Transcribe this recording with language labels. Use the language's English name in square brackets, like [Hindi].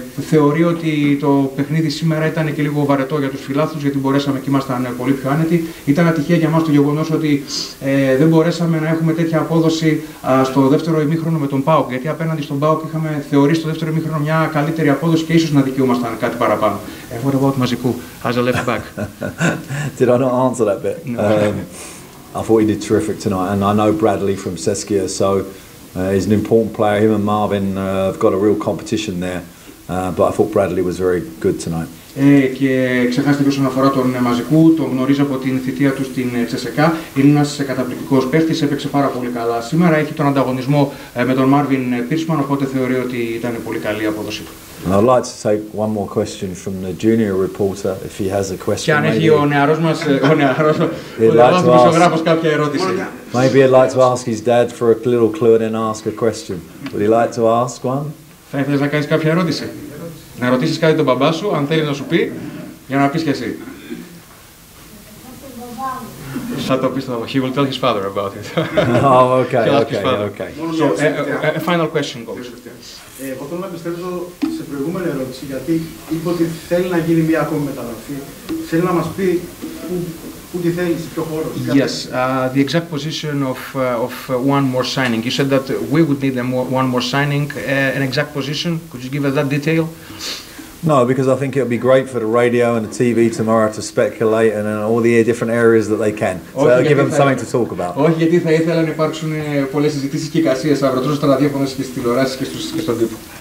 [Greek] Θεωρεί ότι το παιχνίδι σήμερα ήταν και λίγο βαρετό για τους φιλάθλους, γιατί μπορέσαμε και ήμασταν πολύ πιο άνετοι. Ήταν ατυχία για μας το γεγονός ότι δεν μπορέσαμε να έχουμε τέτοια απόδοση στο δεύτερο ημίχρονο με τον ΠΑΟΚ, γιατί απέναντι στον ΠΑΟΚ είχαμε θεωρήσει στο δεύτερο ημίχρονο μια καλύτερη απόδοση και ίσως να δικαιούμασταν κάτι παραπάνω. [English] What about Μαζικού as a left back? Did I not answer that bit? No. I thought he did terrific tonight, and I know Bradley from Seskia, so he's an important player. Him and Marvin have got a real competition there, but I thought Bradley was very good tonight. [Greek] Και ξεχάστηκε όσον αφορά τον Μαζικού, τον γνωρίζω από την θητεία του στην Τσεσεκά. Είναι ένας καταπληκτικός παίχτης, έπαιξε πάρα πολύ καλά σήμερα. Έχει τον ανταγωνισμό με τον Μάρβιν Πίρσμαν, οπότε θεωρεί ότι ήταν πολύ καλή η απόδοση του. [English] And I'd like to take one more question from the junior reporter, if he has a question. [Greek] Και αν έχει ο νεαρός μας, ο νεαρός δημοσιογράφος κάποια ερώτηση. [English] Maybe I'd like to ask his dad for a little clue and then ask a question. Would he like to ask one? [Greek] Θα ήθελες να κάνεις κάποια ερώτηση? Να ρωτήσεις κάτι τον μπαμπά σου, αν θέλει να σου πει, για να πεις και εσύ. Θα το πεις στον μπαμπά. [English] He will tell his father about it. Oh, okay, okay. A final question, go. [Greek] Εγώ θέλω να επιστρέψω σε προηγούμενη ερώτηση, γιατί είπε ότι θέλει να γίνει μία ακόμη μεταγραφή. Θέλει να μας πει πού τη θέλει, σε ποιο χώρο. [English] Yes, the exact position of one more signing. You said that we would need one more signing, an exact position. Could you give us that detail? No, because I think it would be great for the radio and the TV tomorrow to speculate and in all the different areas that they can. So it'll give them something to talk about. [Greek] Όχι, γιατί θα ήθελα να υπάρξουν πολλές συζητήσεις και εικασίες αύριο, τόσο στα ραδιόφωνα και στις τηλεοράσεις και στον τύπο.